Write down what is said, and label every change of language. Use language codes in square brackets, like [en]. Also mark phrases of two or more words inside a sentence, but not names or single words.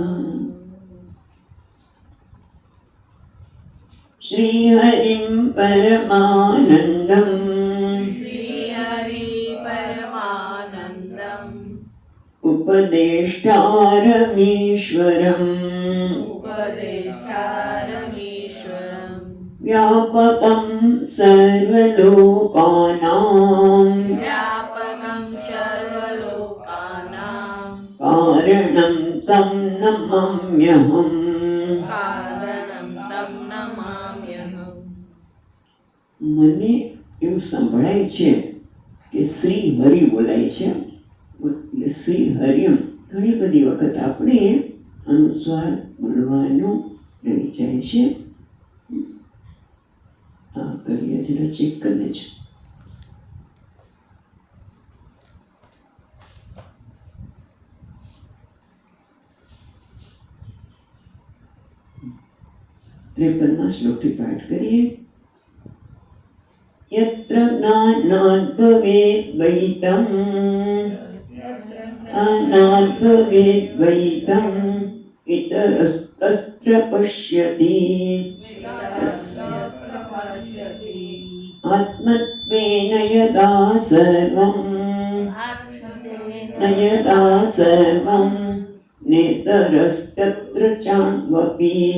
[sa] श्रीहरिं परमानन्दम् उपदेष्टारमीश्वरम् व्यापकं सर्वलोकानां कारणं तं नमाम्यहम् [gu] મને એવું સંભળાય છે કે શ્રી હરિ બોલાય છે એટલે શ્રી હરિમ ઘણી બધી વખત આપણે અનુસ્વાર બોલવાનું રહી જાય છે. આ કરીએ જરા ચેક કરી છે. ત્રેપનમાં શ્લોકથી પાઠ કરીએ. [sa] यत्र ज्ञानात् भवेत् द्वैतम् अनात् भवेत् द्वैतम् इतरस्तत्र पश्यति आत्मत्वेन यदा सर्वं नेतरस्तत्र चान्वपि